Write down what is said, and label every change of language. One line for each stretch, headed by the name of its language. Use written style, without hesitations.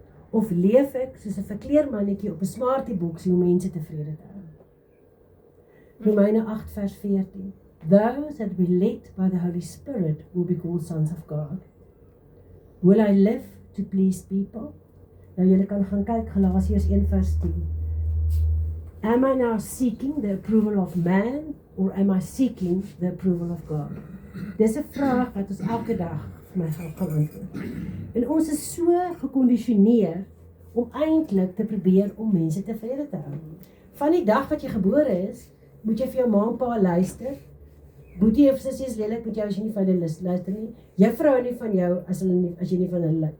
Afrikaans: Of leef ek soos 'n verkleermannetjie op 'n smartieboksie om mense tevrede te hou? Romeine 8:14.
English: Those that be led by the Holy Spirit will be called sons of God. Will I live to please people?
Afrikaans: Nou julle kan gaan kyk Galasiërs 1:10.
English: Am I now seeking the approval of man or am I seeking the approval of God?
Afrikaans: Dis 'n vraag wat ons elke dag vir myself kan antwoord. En ons is so gekondisioneer om eintlik te probeer om mense tevrede te hou. Van die dag wat jy gebore is, moet jy vir jou ma en pa luister. Boetie of sussie is lelik met jou as jy nie vir hulle luister nie. Juffrou nie van jou as jy nie van hulle.